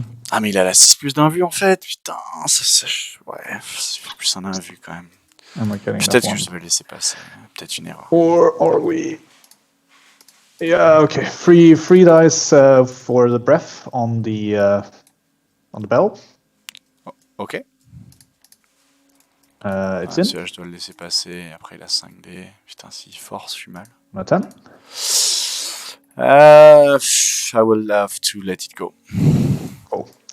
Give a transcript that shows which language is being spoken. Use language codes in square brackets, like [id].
[fr] Ah, mais il a la 6+ d'invue en fait. Putain, ouais, c'est plus un invu quand même. Peut-être que je vais laisser passer. Peut-être une erreur. [en] Or are we? Yeah, okay. Free dice for the breath on the bell. Oh, ok. It's in. [fr] Celui-là, je dois le laisser passer. Et après, il a 5D. Putain, s'il force, je suis mal. On a 10. [en] I will have to let it go. Oh.